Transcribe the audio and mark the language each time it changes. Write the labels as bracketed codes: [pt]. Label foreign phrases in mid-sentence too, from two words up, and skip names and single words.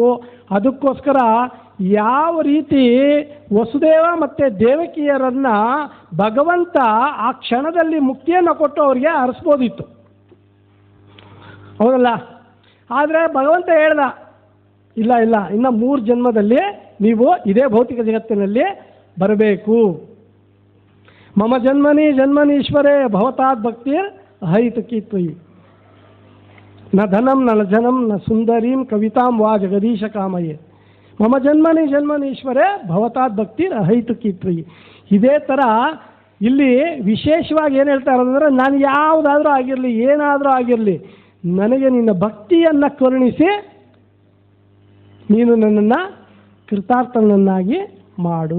[kn] ಅದಕ್ಕೋಸ್ಕರ ಯಾವ ರೀತಿ ವಸುದೇವ ಮತ್ತು ದೇವಕಿಯರನ್ನು ಭಗವಂತ ಆ ಕ್ಷಣದಲ್ಲಿ ಮುಕ್ತಿಯನ್ನು ಕೊಟ್ಟು ಅವರಿಗೆ ಹರಿಸ್ಬೋದಿತ್ತು, ಹೌದಲ್ಲ? ಆದರೆ ಭಗವಂತ ಹೇಳ್ದ, ಇಲ್ಲ ಇಲ್ಲ, ಇನ್ನು 3 ಜನ್ಮದಲ್ಲಿ ನೀವು ಇದೇ ಭೌತಿಕ ಜಗತ್ತಿನಲ್ಲಿ ಬರಬೇಕು. [sa] ಮಮ ಜನ್ಮನಿ ಜನ್ಮನೀಶ್ವರೇ ಭವತಾತ್ ಭಕ್ತಿರ್ ಅಹೈತುಕಿ ತ್ವಯಿ ನ ಧನಂ ನ ಜನಂ ನ ಸುಂದರೀಂ ಕವಿತಾಂ ವಾ ಜಗದೀಶ ಕಾಮಯೇ ಮಮ ಜನ್ಮನಿ ಜನ್ಮನೀಶ್ವರೇ ಭವತಾತ್ ಭಕ್ತಿರ್ ಅಹೈತುಕಿ ತ್ವಯಿ. [kn] ಇದೇ ಥರ ಇಲ್ಲಿ ವಿಶೇಷವಾಗಿ ಏನು ಹೇಳ್ತಾರೆ ಅಂದರೆ, ನಾನು ಯಾವುದಾದ್ರೂ ಆಗಿರಲಿ, ಏನಾದರೂ ಆಗಿರಲಿ, ನನಗೆ ನಿನ್ನ ಭಕ್ತಿಯನ್ನು ಕರುಣಿಸಿ ನೀನು ನನ್ನನ್ನು ಕೃತಾರ್ಥನನ್ನಾಗಿ ಮಾಡು.